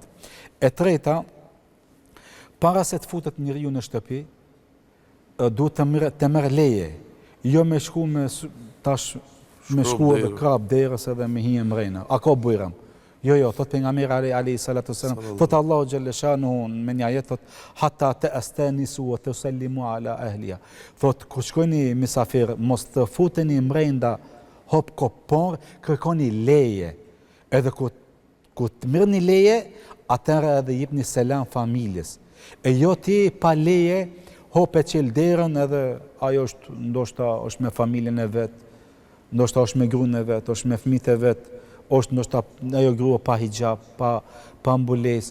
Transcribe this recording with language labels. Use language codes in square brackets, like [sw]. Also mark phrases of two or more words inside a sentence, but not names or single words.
[sq] E treta, para se të futet njeriu në shtëpi, duhet të merr leje, jo me shku tash me shku edhe krap derës edhe me hije mrena. A ka bujram? Jo, thot pejgamberi [ar] عليه الصلاة والسلام, [sq] thot Allahu [ar] جل شأنه [sq] me një ajet, thot [ar] حتى تستأنسوا وتسلموا على أهلها. [sq] Thot kur shkoni misafir, mos të futeni mrenda hop por kërkoni leje. Edhe ku të merrni leje, atëherë edhe jepni selam familjes. E jo ti pa leje hop e qel derën edhe ajo ndoshta është me familjen e vet, ndoshta është me gruan e vet, është me fëmijët e vet, është ndoshta ajo grua pa hijab, pa mbulesë.